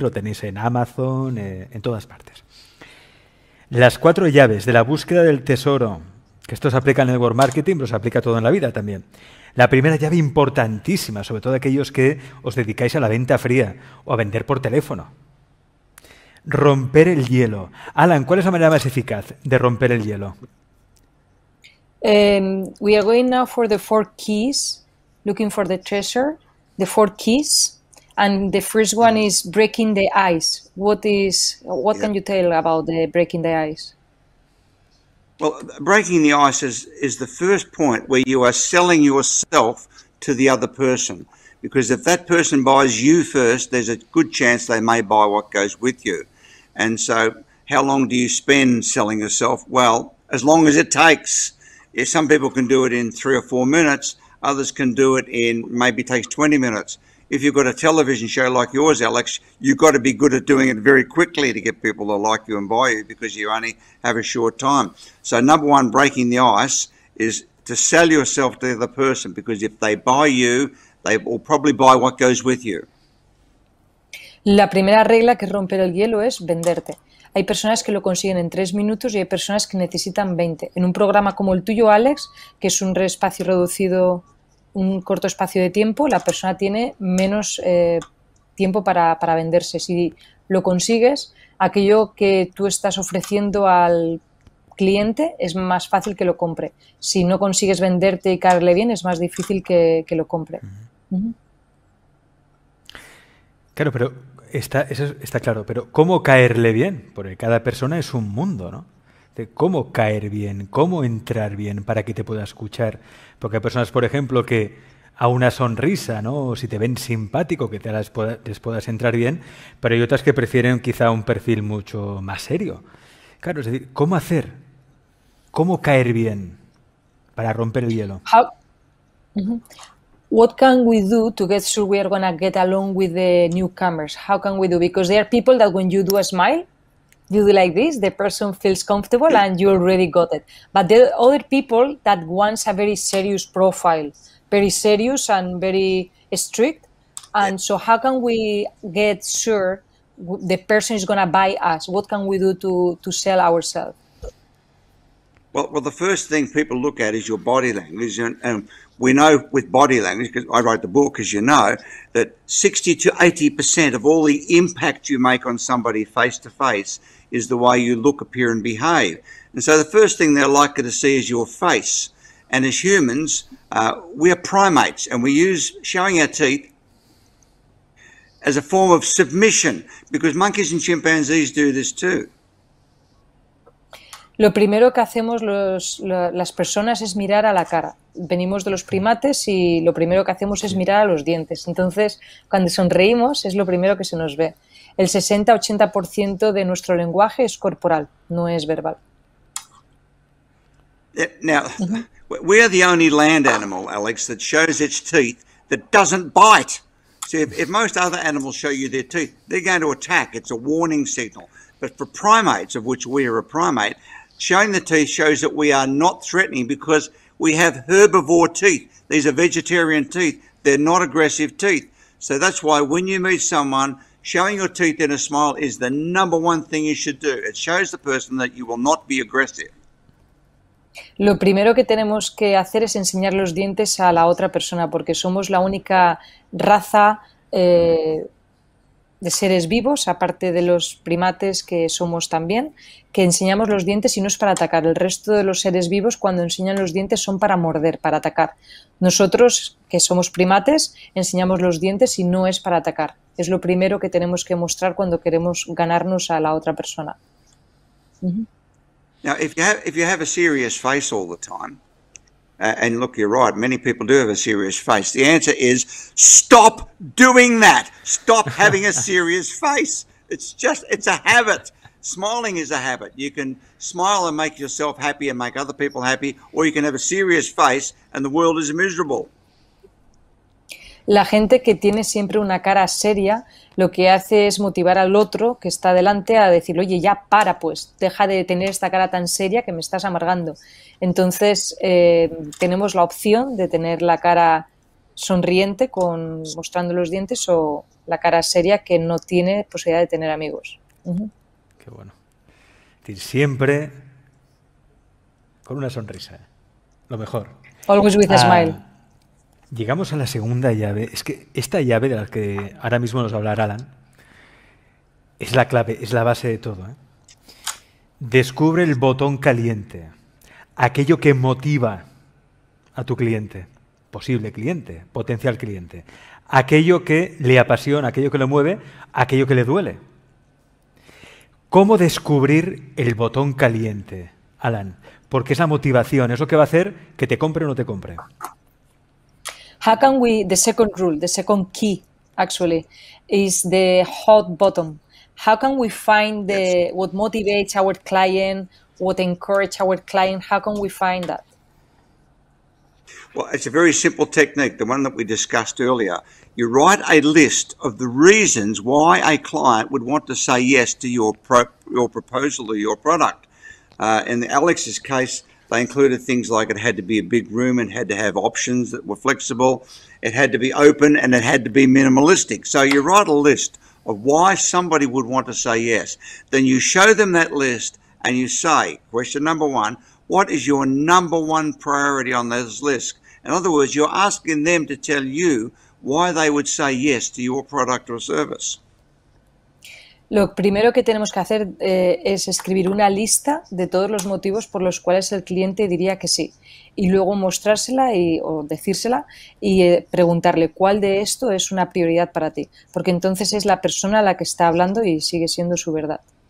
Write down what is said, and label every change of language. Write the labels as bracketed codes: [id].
[es] Lo tenéis en Amazon, en todas partes. Las 4 llaves de la búsqueda del tesoro, que esto se aplica en el network marketing, pero se aplica todo en la vida también. La primera llave importantísima, sobre todo aquellos que os dedicáis a la venta fría o a vender por teléfono. Romper el hielo. Allan, ¿cuál es la manera más eficaz de romper el hielo? [en] We are going now for the 4 keys, looking for the treasure, the 4 keys, and the first one is breaking the ice. What can you tell about the breaking the ice? Well, breaking the ice is the first point where you are selling yourself to the other person. Because if that person buys you first, there's a good chance they may buy what goes with you. And so how long do you spend selling yourself? Well, as long as it takes. Some people can do it in 3 or 4 minutes. Others can do it in maybe takes 20 minutes. If you've got a television show like yours, Alex, you've got to be good at doing it very quickly to get people to like you and buy you because you only have a short time. So number one, breaking the ice is to sell yourself to the other person because if they buy you, they will probably buy what goes with you. [es] La primera regla que es romper el hielo es venderte. Hay personas que lo consiguen en 3 minutos y hay personas que necesitan 20. En un programa como el tuyo, Alex, que es un espacio reducido, un corto espacio de tiempo, la persona tiene menos tiempo para venderse. Si lo consigues, aquello que tú estás ofreciendo al cliente es más fácil que lo compre. Si no consigues venderte y caerle bien, es más difícil que lo compre. Claro, pero eso está claro, pero ¿cómo caerle bien? Porque cada persona es un mundo, ¿no? De cómo caer bien, cómo entrar bien para que te pueda escuchar. Porque hay personas, por ejemplo, que a una sonrisa, ¿no? O si te ven simpático, que les puedas entrar bien, pero hay otras que prefieren quizá un perfil mucho más serio. Claro, es decir, ¿cómo hacer? ¿Cómo caer bien para romper el hielo? [en] What can we do to get sure we are going to get along with the newcomers? How can we do? Because there are people that when you do a smile, you do like this, the person feels comfortable and you already got it. But there are other people that wants a very serious profile, very serious and very strict. And so how can we get sure the person is going to buy us? What can we do to sell ourselves? Well, the first thing people look at is your body language, and we know with body language, because I wrote the book, as you know, that 60 to 80% of all the impact you make on somebody face to face is the way you look, appear, and behave. And so the first thing they're likely to see is your face. And as humans, we are primates, and we use showing our teeth as a form of submission, because monkeys and chimpanzees do this too. [es] Lo primero que hacemos las personas es mirar a la cara. Venimos de los primates y lo primero que hacemos es mirar a los dientes. Entonces, cuando sonreímos es lo primero que se nos ve. El 60-80% de nuestro lenguaje es corporal, no es verbal. [en] Now, we are the only land animal, Alex, that shows its teeth that doesn't bite. See, if most other animals show you their teeth, they're going to attack. It's a warning signal. But for primates, of which we are a primate, showing the teeth shows that we are not threatening because we have herbivore teeth. These are vegetarian teeth. They're not aggressive teeth. So that's why when you meet someone, showing your teeth in a smile is the number one thing you should do. It shows the person that you will not be aggressive. [es] Lo primero que tenemos que hacer es enseñar los dientes a la otra persona porque somos la única raza de seres vivos, aparte de los primates que somos también, que enseñamos los dientes y no es para atacar. El resto de los seres vivos cuando enseñan los dientes son para morder, para atacar. Nosotros, que somos primates, enseñamos los dientes y no es para atacar. Es lo primero que tenemos que mostrar cuando queremos ganarnos a la otra persona. Now, if you have a serious face all the time, and look, you're right, many people do have a serious face. The answer is stop doing that. Stop having a serious face. It's a habit. Smiling is a habit. You can smile and make yourself happy and make other people happy, or you can have a serious face and the world is miserable. La gente que tiene siempre una cara seria, lo que hace es motivar al otro que está delante a decir, oye, ya para pues, deja de tener esta cara tan seria que me estás amargando. Entonces, tenemos la opción de tener la cara sonriente mostrando los dientes o la cara seria que no tiene posibilidad de tener amigos. Qué bueno. Es decir, siempre con una sonrisa. Lo mejor. [en] Always with a smile. [es] Llegamos a la segunda llave. Es que esta llave de la que ahora mismo nos hablará Allan es la clave, es la base de todo, ¿eh? Descubre el botón caliente, aquello que motiva a tu cliente, posible cliente, potencial cliente, aquello que le apasiona, aquello que le mueve, aquello que le duele. ¿Cómo descubrir el botón caliente, Allan? Porque esa motivación es lo que va a hacer que te compre o no te compre. [en] How can we, the second rule, the second key actually, is the hot button. How can we find what motivates our client, what encourages our client? How can we find that? Well, it's a very simple technique, the one that we discussed earlier. You write a list of the reasons why a client would want to say yes to your proposal or your product. In Alex's case, they included things like it had to be a big room, it had to have options that were flexible, it had to be open, and it had to be minimalistic. So you write a list of why somebody would want to say yes. Then you show them that list and you say, question number one, what is your number one priority on this list? In other words, you're asking them to tell you why they would say yes to your product or service. [es] Lo primero que tenemos que hacer es escribir una lista de todos los motivos por los cuales el cliente diría que sí y luego mostrársela o decírsela y preguntarle cuál de esto es una prioridad para ti, porque entonces es la persona a la que está hablando y sigue siendo su verdad.